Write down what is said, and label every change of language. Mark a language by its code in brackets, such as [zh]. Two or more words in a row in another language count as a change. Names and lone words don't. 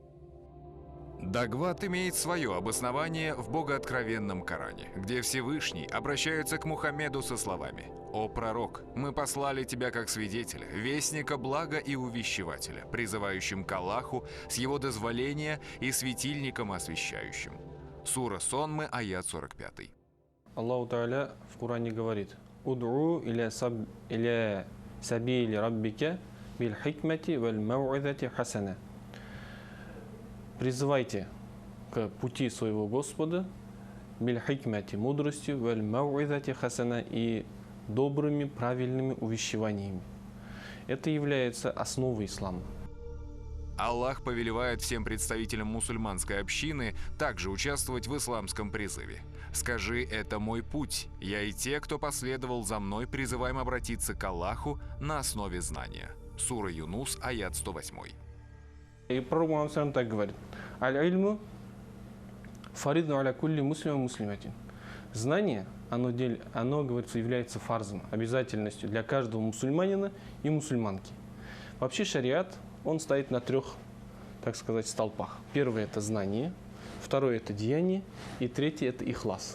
[ru] Дагват имеет свое обоснование в богооткровенном Коране, где Всевышний обращается к Мухаммеду со словами: «О пророк, мы послали тебя как свидетеля, вестника блага и увещевателя, призывающим к Аллаху с его дозволения и светильником освещающим». Сура Сонмы, аят 45. Аллаху Тааля в Коране говорит: [ar] «ادع إلى سبيل ربك بالحكمة والموعظة حسنة». [ru] Призывайте к пути своего Господа [ar] بالحكمة [ru] мудростью, [ar] والموعظة حسنة [ru] и добрыми, правильными увещеваниями. Это является основой ислама. Аллах повелевает всем представителям мусульманской общины также участвовать в исламском призыве. «Скажи, это мой путь. Я и те, кто последовал за мной, призываем обратиться к Аллаху на основе знания». Сура Юнус, аят 108. И пророк Мухаммад так говорит: [ar] «العلم فريضة على كل مسلم مسلمة». [ru] Знание, оно, говорится, является фарзом, обязательностью для каждого мусульманина и мусульманки. Вообще шариат, он стоит на 3, так сказать, столпах. Первое – это знание, второе – это деяние, и третье – это ихлас.